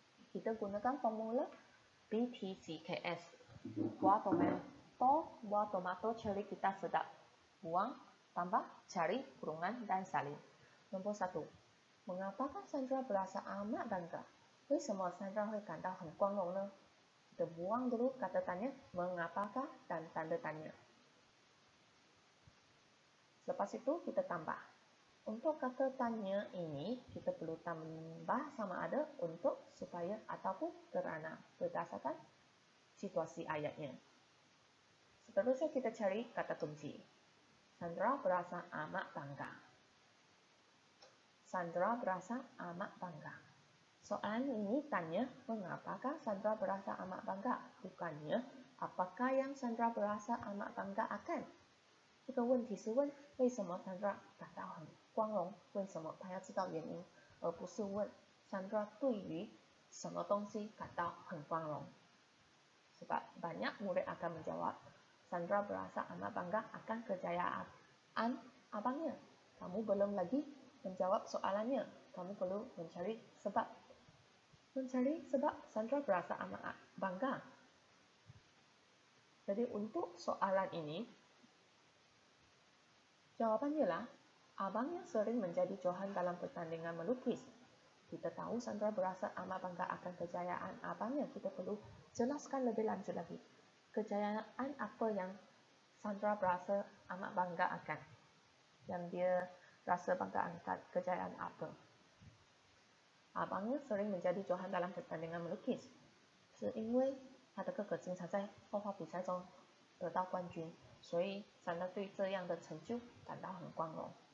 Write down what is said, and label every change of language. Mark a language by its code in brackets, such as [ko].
[ms] Kita gunakan formula BTCKS. Buah tomato cherry kita sedap. Buang, tambah, cari, kurungan, dan salin. Nombor 1. Mengapakah Sandra berasa amat bangga? [zh] 为什么 Sandra 会感到很光荣呢？ [ms] Kita buang dulu kata tanya, mengapakah, dan tanda tanya. Selepas itu kita tambah. Untuk kata tanya ini, kita perlu tambah sama ada untuk, supaya, ataupun kerana berdasarkan situasi ayatnya. Seterusnya kita cari kata kunci. Sandra berasa amat bangga. Sandra berasa amat bangga. Soalan ini tanya, mengapakah Sandra berasa amat bangga? Bukannya, apakah yang Sandra berasa amat bangga akan? [zh] 这个问题是问为什么 Sandra 感到很光荣，为什么他要知道原因，而不是问 Sandra 对于什么东西感到很光荣。 [ms] Sebab banyak murid akan menjawab, Sandra berasa amat bangga akan kejayaan abangnya. Kamu belum lagi menjawab soalannya, kamu perlu mencari sebab. Mencari sebab Sandra berasa amat bangga. Jadi untuk soalan ini, jawabannya lah, abangnya sering menjadi johan dalam pertandingan melukis. Kita tahu Sandra berasa amat bangga akan kejayaan abangnya. Kita perlu jelaskan lebih lanjut lagi. Kejayaan apa yang Sandra berasa amat bangga akan? Yang dia rasa bangga akan kejayaan apa? Abangnya sering menjadi johan dalam pertandingan melukis. [zh] 是因为他的哥哥经常在画画比赛中得到冠军，所以 Sandra 对这样的成就感到很光荣。